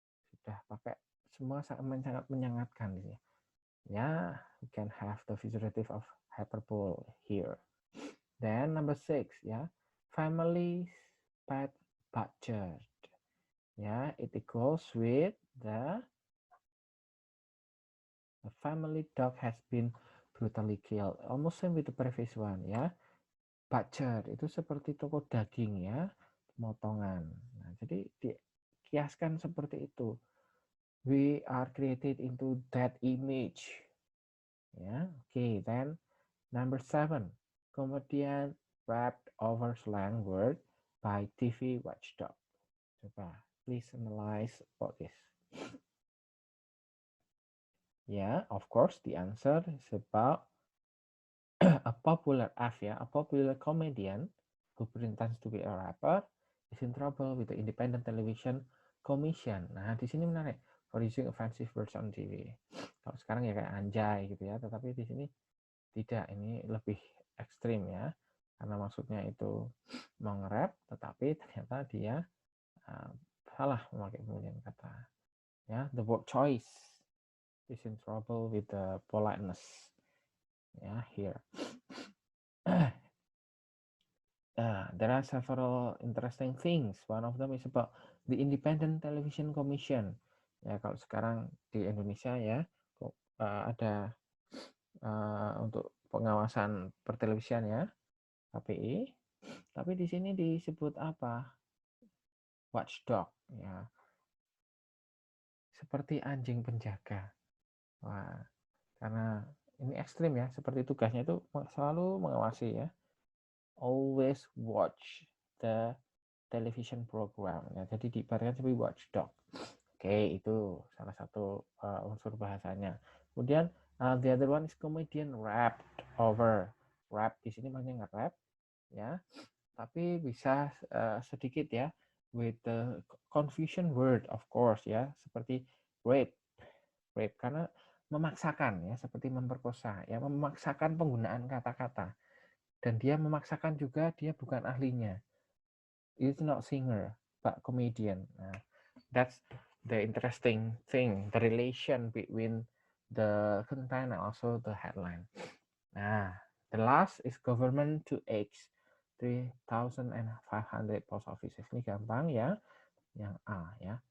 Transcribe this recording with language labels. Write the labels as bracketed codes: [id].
[id] Sudah pakai semua sangat menyangatkan ya. [en] Ya, we can have the figurative of hyperbole here. Then number 6 ya, family pet butchered. Ya, it equals with the family dog has been brutally killed. Almost same with the previous one [id] ya. Butchered itu seperti toko daging ya, pemotongan. Nah, jadi dikiaskan seperti itu. [en] We are created into that image. Ya, okay. Then number 7. Kemudian wrapped over slang word by TV watchdog. Coba, please analyze about this. Yeah, of course, the answer is about a popular a popular comedian who pretends to be a rapper is in trouble with the Independent Television Commission. [id] Nah, di sini menarik [en] for using offensive words on TV. [id] Kalau sekarang ya kayak anjay gitu ya, tetapi di sini tidak, ini lebih ekstrim ya, karena maksudnya itu mau nge-rap, tetapi ternyata dia salah memakai pemilihan kata. [en] Ya, the word choice is in trouble with the politeness. Ya, here. There are several interesting things. One of them is about the Independent Television Commission. [id] Ya, kalau sekarang di Indonesia ya, ada untuk pengawasan pertelevisian ya, KPI. Tapi di sini disebut apa? Watchdog ya. Seperti anjing penjaga. Wah, karena ini ekstrim ya, seperti tugasnya itu selalu mengawasi ya. [en] Always watch the television program. [id] Ya, jadi diibaratkan seperti watchdog. Oke, itu salah satu unsur bahasanya. [en] Kemudian the other one is comedian wrapped over. [id] Wrap di sini maknanya nge-wrap ya, tapi bisa sedikit ya [en] with the confusion word of course [id] ya, seperti rape. Rape karena memaksakan ya, seperti memperkosa ya, memaksakan penggunaan kata-kata. Dan dia memaksakan juga dia bukan ahlinya. [en] It's not singer, but comedian. Nah, that's the interesting thing, the relation between the content and also the headline. Nah, the last is government to X 3,500 post offices. [id] Ini gampang ya. Yang A ya.